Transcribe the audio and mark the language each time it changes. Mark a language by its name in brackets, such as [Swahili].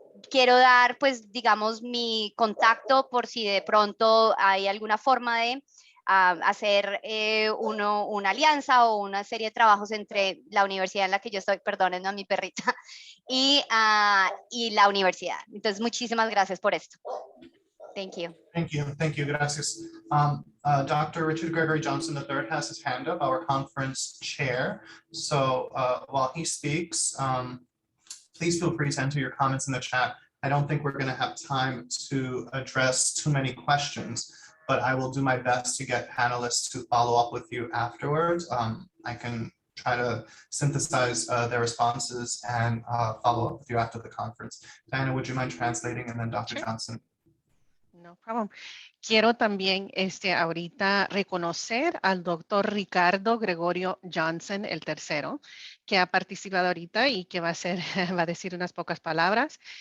[Spanish] Quiero dar, pues, digamos, mi contacto por si de pronto hay alguna forma de hacer una alianza o una serie de trabajos entre la universidad en la que yo estoy, perdónenme a mi perrita, y la universidad. Entonces, muchísimas gracias por esto. [English] Thank you. Thank you, [Spanish] gracias. [English] Dr. Richard Gregory Johnson III has his hand up, our conference chair. So while he speaks, please feel free to enter your comments in the chat. I don't think we're going to have time to address too many questions, but I will do my best to get panelists to follow up with you afterwards. I can try to synthesize their responses and follow up with you after the conference. Diana, would you mind translating, and then Dr. Sure. Johnson? No problem. [Spanish] Quiero también ahorita reconocer al doctor Ricardo Gregorio Johnson, el tercero, que ha participado ahorita y que va a decir unas pocas palabras.